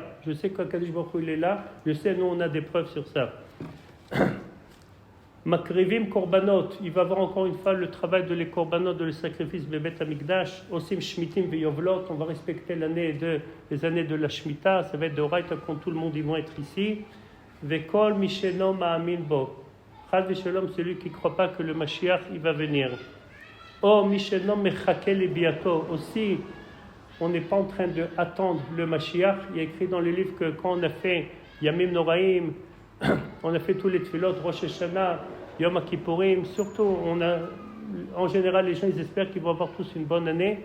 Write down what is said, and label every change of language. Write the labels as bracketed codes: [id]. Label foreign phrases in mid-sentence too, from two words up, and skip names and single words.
[fr] Je sais qu' [he] הקדוש ברוך הוא [fr] il est là. Je sais, nous, on a des preuves sur ça. [he] מקריבים קרבנות, [fr] il va avoir encore une fois le travail de les korbanot, de le sacrifice [he] בבית המקדש. עושים שמיטים ויובלות, [fr] on va respecter les années de la shmita, ça va être de Horaïta quand tout le monde ils vont être ici. [he] וכל מי שאינו מאמין בו. חס ושלום, [fr] celui qui ne croit pas que le Mashiach il va venir. [he] או מי שאינו מחכה לביאתו, [fr] aussi on n'est pas en train d'attendre le Mashiach. Il y a écrit dans le livre que quand on a fait [he] ימים נוראים, [fr] on a fait tous les tefilot, Rosh Hashanah, Yom Kippourim, surtout on a en général, les gens, ils espèrent qu'ils vont avoir tous une bonne année.